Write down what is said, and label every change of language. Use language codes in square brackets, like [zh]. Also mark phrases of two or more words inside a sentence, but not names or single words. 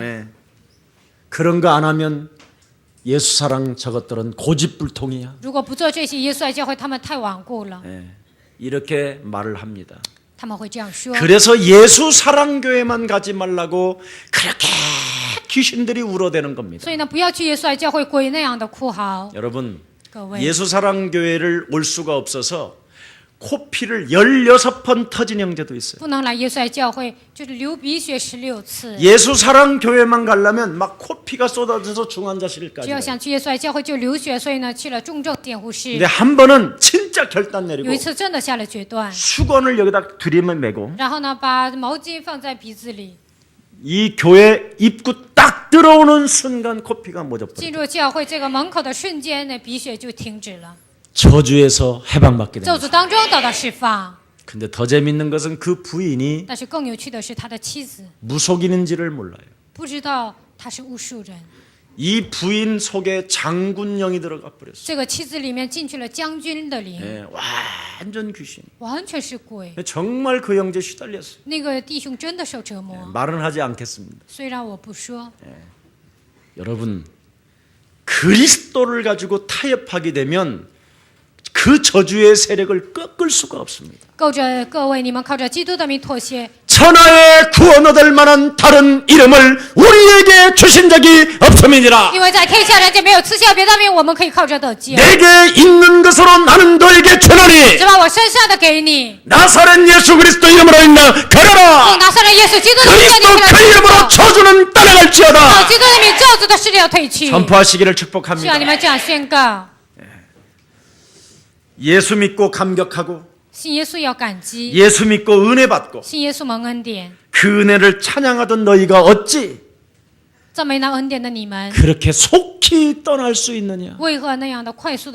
[ko] 네. 그런 거 안 하면 예수 사랑 저것들은 고집불통이야 [zh] 如果不做这些，耶稣爱教会他们太顽固了， [ko] 네. 이렇게 말을 합니다 [zh] 他们会这样说。 [ko] 그래서 예수 사랑교회만 가지 말라고 그렇게 귀신들이 울어대는 겁니다 [zh] 所以呢，不要去耶稣爱教会，鬼那样的哭嚎。 [ko] 여러분 [zh] 各位， [ko] 예수 사랑교회를 올 수가 없어서 코피를 16번 터진 형제도 있어요 [zh] 不能来耶稣爱教会，就是流鼻血16次。 [ko] 예수 사랑교회만 가려면 막 코피가 쏟아져서 중환자실까지 [zh] 只要 [ko] 가요. [zh] 想去耶稣爱教会就流血，所以呢去了重症监护 [ko] 근데 [zh] 室。 [ko] 한 번은 진짜 결단 [zh] 有 [ko] 내리고 [zh] 一次真的下了决断， [ko] 수건을 여기다 들이매고 [zh] 然后呢把毛巾放在鼻子里， [ko] 이 교회 입구 딱 들어오는 순간 코피가 [zh] 进 [ko] 멎어버려요 [zh] 入教会这个门口的瞬间，那鼻血就停止了， [ko] 저주에서 해방받게 [zh] 咒 [ko] 됩니다 [zh] 诅当中得到释放。 [ko] 근데 더 재밌는 것은 그 부인이 [zh] 但是更有趣的是，他的妻子 [ko] 무속인인지를 몰라요 [zh] 不知道他是巫术人， [ko] 이 부인 속에 장군령이 들어가 버렸어요 [zh] 这个妻子里面进去了将军的灵， [ko] 예, 완전 귀신 [zh] 完全是鬼。 [ko] 정말 그 형제 시달렸어요 [zh] 那个弟兄真的受折磨， [ko] 말은 하지 않겠습니다 [zh] 虽然我不说， [ko] 여러분 그리스도를 가지고 타협하게 되면 그 저주의 세력을 꺾을 수가 없습니다 [zh] 各位，你们靠着基督的名妥协， [ko] 천하에 구원 얻을 만한 다른 이름을 우리에게 주신 적이 없음이니라 [zh] 因为在天下人间没有赐下别的名，我们可以靠着得救。 [ko] 내게 있는 것으로 나는 너에게 주노니 [zh] 只把我身上的给你， [ko] 나사렛 예수 그리스도 이름으로 인나 [zh] 奉 [ko] 가라라 [zh] 拿撒勒耶稣基督的名， [ko] 그리스도 [zh] 你 [ko] 그 [zh] 起 [ko] 이름으로 [zh] 来 [ko] 저주는 [zh] 奉 [ko] 따라갈지어다 [zh] 基督的名，咒诅的势力要退去。 [ko] 선포하시기를 [zh] 希 [ko] 축복합니다 [zh] 望你们这样宣告： [ko] 예수 믿고 감격하고 [zh] 信耶稣要感激， [ko] 예수 믿고 은혜 받고 [zh] 信耶稣蒙恩典， [ko] 그 은혜를 찬양하던 너희가 어찌 [zh] 赞美那恩典的你们， [ko] 그렇게 속히 떠날 수 있느냐 [zh] 为何那样的快速的